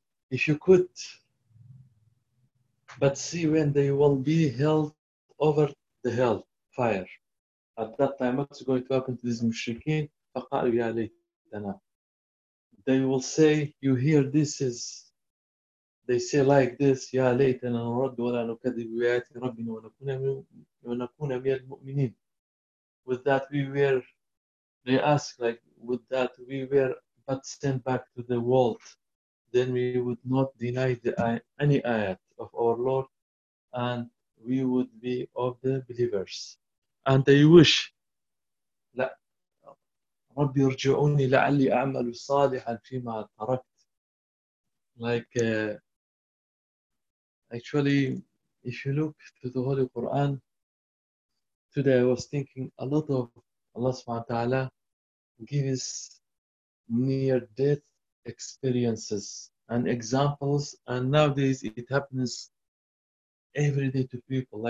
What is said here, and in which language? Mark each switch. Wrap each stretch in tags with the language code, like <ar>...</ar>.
<en>If you could but see when they will be held over the hell fire, at that time what's going to happen to these mushrikeen,</en> <ar>فَقَالُوا يَا لَيْتَنَا,</ar> <en>they will say, you hear this, is they say like this,</en> <ar>يَا لَيْتَنَا نُرَدُّ وَلَا نُكَذِّبُ بِآيَاتِ رَبِّنَا وَنَكُونَ مِنَ الْمُؤْمِنِينَ.</ar> <en>With that we were, they ask, like, with that we were but sent back to the world, then we would not deny the, any ayat of our Lord, and we would be of the believers. And they wish,</en> <ar>رَبِّ ارْجِعُونِي لَعَلِّي أَعْمَلُ صَالِحًا فِيمَا تَرَكْتُ.</ar> <en>Like, actually, if you look to the Holy Quran, today I was thinking a lot of Allah subhanahu wa ta'ala gives near-death experiences and examples, and nowadays it happens every day to people.</en>